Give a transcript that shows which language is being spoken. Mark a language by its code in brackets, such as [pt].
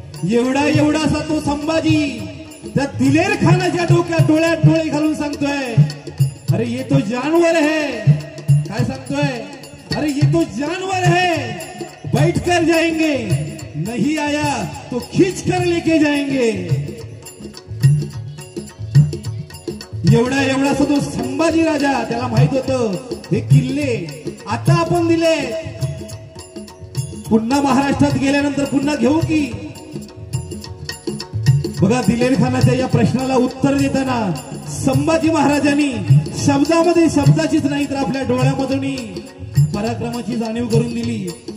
[mr] एवढासा तो संभाजी त्या दिलेर खानाच्या डोळ्यात डोळे घालून सांगतोय [hi] अरे ये तो जानवर है. [mr] काय सांगतोय? [hi] अरे ये तो जानवर है, बैठ कर जाएंगे, नहीं आया तो खींच कर लेके जाएंगे. [mr] एवढासा तो संभाजी राजा, त्याला माहित होतं हे किल्ले आता आपण दिले, पुन्हा महाराष्ट्रात गेल्यानंतर पुन्हा घेऊ की. बघा दिलेर खानाच्या या प्रश्नाला उत्तर देताना संभाजी महाराजांनी शब्दामध्ये शब्दाचीच नाही तर आपल्या डोळ्यामधून पराक्रमाची जाणीव करून दिली.